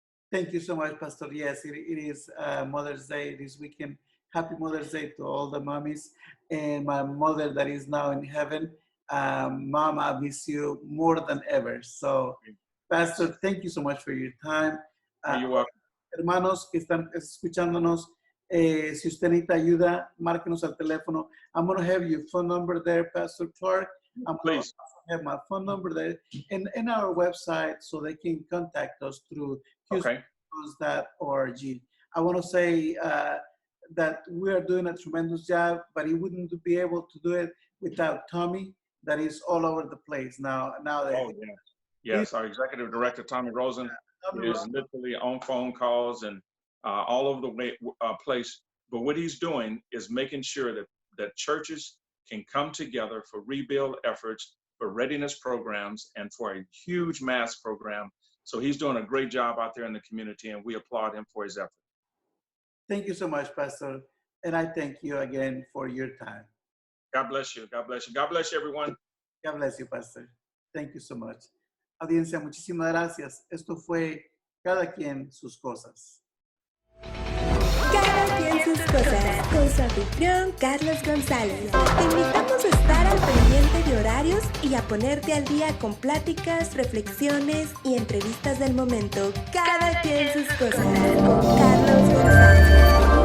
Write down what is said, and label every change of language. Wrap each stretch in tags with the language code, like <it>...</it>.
<en>Thank you so much, Pastor. Yes, it is Mother's Day this weekend. Happy Mother's Day to all the mommies and my mother that is now in heaven. Mom, I miss you more than ever. So, Pastor, thank you so much for your time. You're welcome.</en> <es>Hermanos que están escuchándonos, si usted necesita ayuda, márquenos al teléfono.</es> <en>I'm going to have your phone number there, Pastor Clark. I'm going to have my phone number there and our website so they can contact us through HoustonResponse.org. I want to say that we are doing a tremendous job, but he wouldn't be able to do it without Tommy, that is all over the place now. Yes, our executive director, Tommy Rosen, is literally on phone calls and all over the place. But what he's doing is making sure that churches can come together for rebuild efforts, for readiness programs, and for a huge mass program. So he's doing a great job out there in the community, and we applaud him for his effort. Thank you so much, Pastor. And I thank you again for your time. God bless you. God bless you. God bless you, everyone. God bless you, Pastor. Thank you so much.</en> <es>Audiencia, muchísimas gracias. Esto fue Cada Quien Sus Cosas. Cada quien sus cosas, con su anfitrión Carlos González. Te invitamos a estar al pendiente de horarios y a ponerte al día con pláticas, reflexiones y entrevistas del momento. Cada quien sus cosas, con Carlos González.</es>